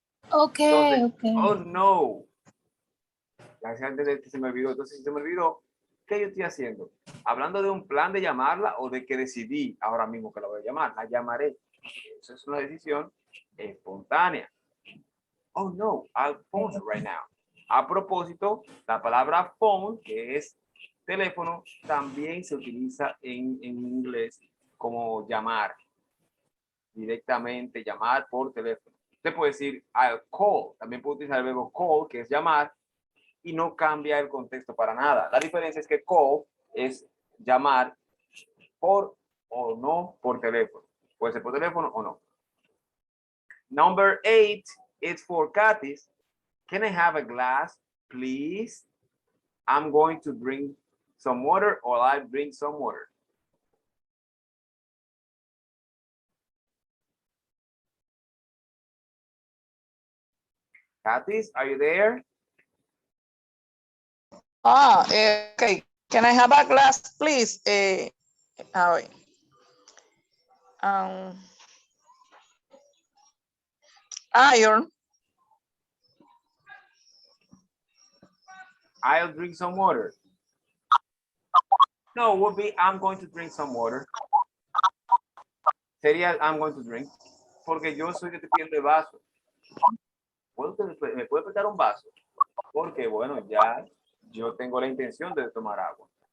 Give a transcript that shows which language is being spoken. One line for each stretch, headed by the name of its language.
Spanish: Okay, Entonces, okay. oh, no. La gente de que se me olvidó. Entonces, si se me olvidó, ¿qué yo estoy haciendo? ¿Hablando de un plan de llamarla o de que decidí ahora mismo que la voy a llamar? La llamaré. Eso es una decisión espontánea.
English: Oh, no, I'll phone her right now.
Spanish: A propósito, la palabra phone, que es teléfono, también se utiliza en inglés como llamar. Directamente, llamar por teléfono. Usted puede decir
English: I'll call.
Spanish: También puede utilizar el verbo call, que es llamar, y no cambia el contexto para nada. La diferencia es que call es llamar por o no por teléfono. Puede ser por teléfono o no.
English: Number 8 is for Katis. Can I have a glass, please? I'm going to drink some water, or I'll bring some water. Katis, are you there? Okay. Can I have a glass, please?
Spanish: A ver. Iron.
English: I'll drink some water. No, would be I'm going to drink some water.
Spanish: Sería
English: I'm going to drink.
Spanish: Porque yo soy que te pido el vaso. ¿Me puede prestar un vaso? Porque, bueno, ya yo tengo la intención de tomar agua.